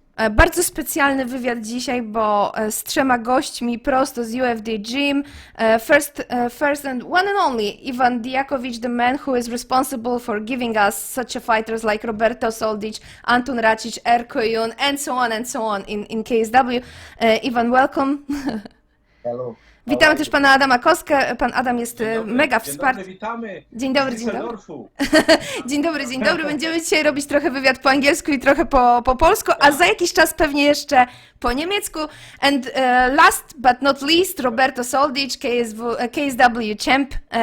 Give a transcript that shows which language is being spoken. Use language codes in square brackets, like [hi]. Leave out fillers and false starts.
[pl] Bardzo specjalny wywiad dzisiaj, bo z 3 gośćmi prosto z UFD Gym. [en] First and one and only, Dijakovic, the man who is responsible for giving us such a fighters like Roberto, Soldic, Antun Racic, Erko Junie, and so on in KSW. Iwan, welcome. Hello. [pl] Witamy też pana Adama Kostkę. Pan Adam jest mega wsparty. Dzień dobry, witamy. Dzień dobry, dzień dobry. Dzień dobry. Będziemy dzisiaj robić trochę wywiad po angielsku i trochę po polsku, a za jakiś czas pewnie jeszcze po niemiecku. [en] And last but not least, Roberto Soldic, KSW champ.